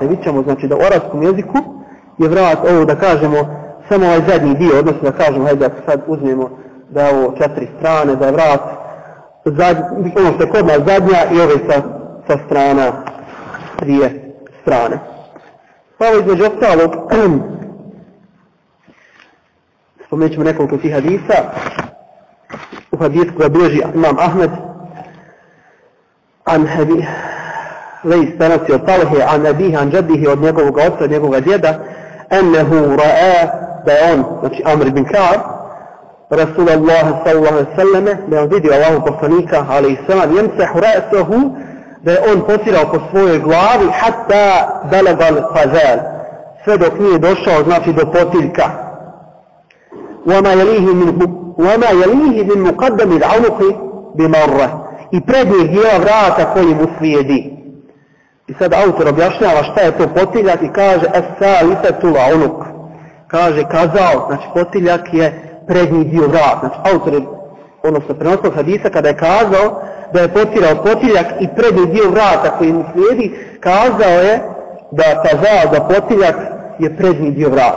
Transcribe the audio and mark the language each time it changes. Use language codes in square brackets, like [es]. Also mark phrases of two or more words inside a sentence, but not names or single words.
[bs] I vidjet ćemo da u arapskom jeziku je vrat, ovo da kažemo, samo ovaj zadnji dio, odnosno da kažemo, hajde ako sad uzmemo da je ovo 4 strane, da je vrat ono što je kod nas zadnja i ove sa strana 2 strane. Pa ovo između ostalog, spomenut ćemo nekoliko tih hadisa. U hadisu koja bilježi imam Ahmed, an Lejs prenosi od Talhe, [ar] عن أبيه عن جده, [bs] od njegovog oca, od njegovog djeda, [ar] أنه رأى, [bs] da je on, znači Amr ibn Ka'ab, [ar] رسول الله صلى الله عليه سلم, [bs] da je on vidio Allahu poslanika, [ar] عليه سلم يمسح رأسه, [bs] da je on potirao po svojoj glavi, [ar] حتى بلغ القذال, [bs] sve dok nije došao, znači do potiljka. [ar] وما يليه من مقدم العنق بمرة, [bs] i prednjeg dijela vrata koji mu slijedi. I sad autor objašnjava šta je to potiljak i kaže [ar] السالفة العنق. [bs] Kaže kazao, znači potiljak je prednji dio vrata. Znači autor je, odnosno prenosnog hadisa, kada je kazao da je potirao potiljak i prednji dio vrata koji mu slijedi, kazao je da kazao da potiljak je prednji dio vrata.